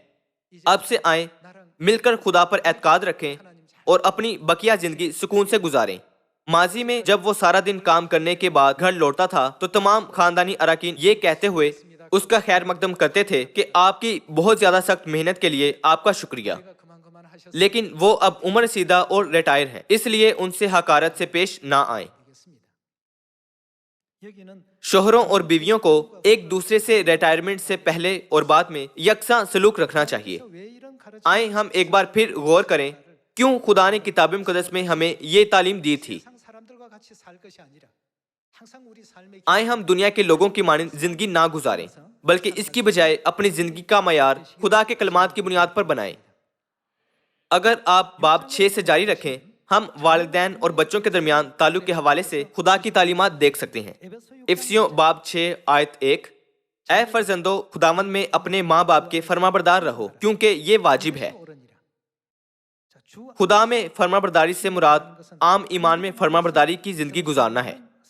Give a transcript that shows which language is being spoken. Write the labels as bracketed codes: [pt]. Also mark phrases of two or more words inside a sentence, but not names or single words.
[ur] اب سے آئے مل کر خدا پر اعتقاد رکھیں اور اپنی بقیہ زندگی سکون سے گزاریں. ماضی میں جب وہ سارا دن کام کرنے کے بعد گھر لوٹتا تھا تو تمام خاندانی اراکین یہ کہتے ہوئے اس کا خیر مقدم کرتے تھے کہ آپ کی بہت زیادہ سخت محنت کے لیے آپ کا شکریہ. [ko] 내가 그만 하셨습니다. [ur] لیکن وہ اب عمر سیدھا اور ریٹائر ہیں، اس لیے ان سے حقارت سے پیش نہ آئے. [ko] 여기는 [ur] شوہروں اور بیویوں کو ایک دوسرے سے ریٹائرمنٹ سے پہلے اور بعد میں یکساں سلوک رکھنا چاہیے. [ko] 왜 이런 가르침 [ur] آئے ہم ایک بار پھر غور کریں کیوں خدا نے کتاب مقدس میں ہمیں یہ تعلیم دی تھی. [ko] 세상 사람들과 같이 살 것이 아니라 항상 우리 삶의 [ur] آئے ہم دنیا کے لوگوں کی مانند زندگی نہ گزاریں، بلکہ اس کی بجائے اپنی زندگی کا معیار خدا کے کلمات کی بنیاد پر بنائیں. اگر آپ باب 6 سے جاری رکھیں, ہم والدین اور بچوں کے درمیان تعلق کے حوالے سے خدا کی تعلیمات دیکھ سکتے ہیں۔ افسیوں باب 6 آیت 1، اے فرزندو خداوند میں اپنے ماں باپ کے فرمانبردار رہو کیونکہ یہ واجب ہے۔ خدا میں فرمانبرداری سے مراد عام ایمان میں فرمانبرداری کی زندگی گزارنا ہے۔